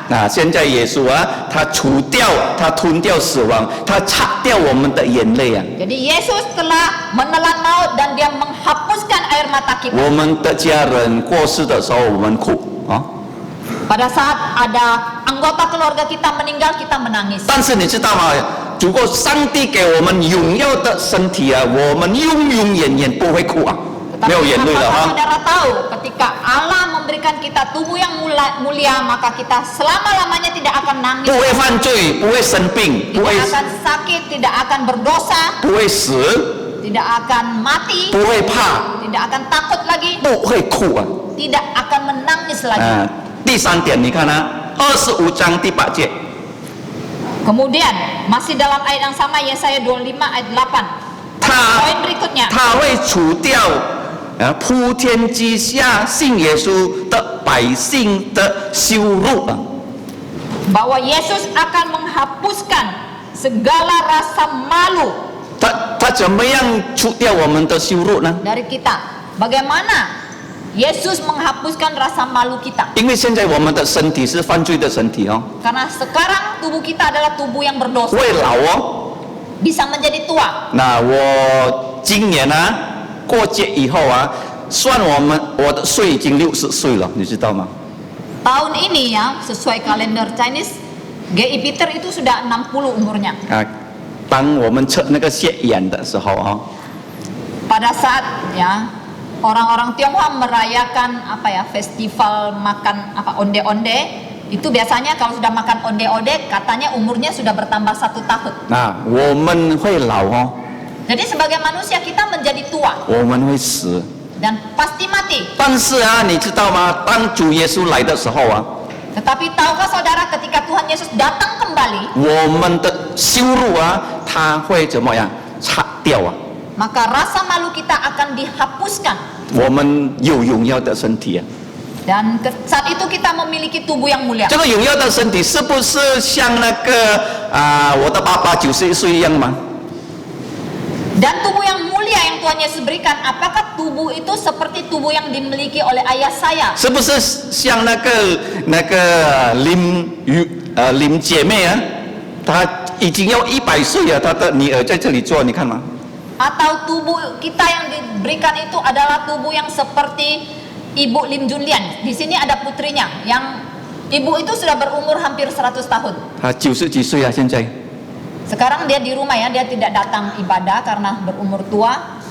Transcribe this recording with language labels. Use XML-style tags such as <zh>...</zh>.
<zh>那现在耶稣啊，他除掉，他吞掉死亡，他擦掉我们的眼泪啊。</zh> <id>Jadi Yesus telah menelan maut dan dia menghapuskan air mata kita.</id> <zh>我们的家人过世的时候，我们哭啊。</zh> <id>Pada saat ada anggota keluarga kita meninggal, kita menangis.</id> <zh>但是你知道吗？如果上帝给我们荣耀的身体啊，我们永永远远不会哭啊，没有眼泪了</zh> <id>apakah 啊。 saudara tahu ketika Allah memberikan kita tubuh yang mulia, maka kita selama-lamanya tidak akan nangis,</id> <zh>不会犯罪，不会生病，不会</zh> <id>tidak akan sakit, tidak akan berdosa,</id> <zh>不会死，</zh> <id>tidak akan mati,</id> <zh>不会怕，</zh> <id>tidak akan takut lagi,</id> <zh>不会哭啊。</zh> <id>tidak akan menangis lagi.</id> <zh>第三点，你看啊，25章第8节，</zh> <id>Kemudian masih dalam ayat yang sama, Yesaya 25 ayat 8.</id> <zh>他</zh> <id>Poin berikutnya,</id> <zh>他会除掉铺天之下信耶稣的百姓的羞辱啊。</zh> <id>bahwa Yesus akan menghapuskan segala rasa malu</id> <zh>他怎么样除掉我们的羞辱呢？</zh> <id>dari kita. Bagaimana Yesus menghapuskan rasa malu kita?</id> <zh>因为现在我们的身体是犯罪的身体哦，</zh> <id>Karena sekarang tubuh kita adalah tubuh yang berdosa,</id> <zh>会老哦。</zh> <id>bisa menjadi tua.</id> <zh>那我今年啊过节以后啊，算我的岁已经60岁了，你知道吗？</zh> <id>Tahun ini ya, sesuai kalender Chinese, GI Peter itu sudah 60 umurnya.</id> <zh>啊，当我们测那个血眼的时候啊，</zh> <id>Pada saat ya orang-orang Tionghoa merayakan apa ya, festival makan apa onde-onde, itu biasanya kalau sudah makan onde-onde katanya umurnya sudah bertambah 1 tahun.</id> <zh>那我们会老哦，</zh> <id>Jadi sebagai manusia kita menjadi tua</id> <zh>我们会死。</zh> <id>dan pasti mati.</id> <zh>但是啊，你知道吗？当主耶稣来的时候啊，</zh> <id>Tetapi tahukah saudara ketika Tuhan Yesus datang kembali,</id> <zh>我们的羞辱啊，他会怎么样擦掉啊？</zh> <id>maka rasa malu kita akan dihapuskan.</id> <zh>我们有荣耀的身体啊，</zh> <id>Dan saat itu kita memiliki tubuh yang mulia.</id> <zh>这个荣耀的身体是不是像那个我的爸爸90岁一样吗？</zh> <id>Dan tubuh yang mulia yang Tuhan Yesus berikan, apakah tubuh itu seperti tubuh yang dimiliki oleh ayah saya?</id> <zh>是不是像那个林姐妹啊，她已经要100岁了，她的女儿在这里坐，你看吗？</zh> <id>Atau tubuh kita yang diberikan itu adalah tubuh yang seperti Ibu Lim Junlian. Di sini ada putrinya yang ibu itu sudah berumur hampir 100 tahun.</id> <zh>她90几岁啊，现在。</zh> <id>Sekarang dia di rumah ya, dia tidak datang ibadah karena berumur tua.</id>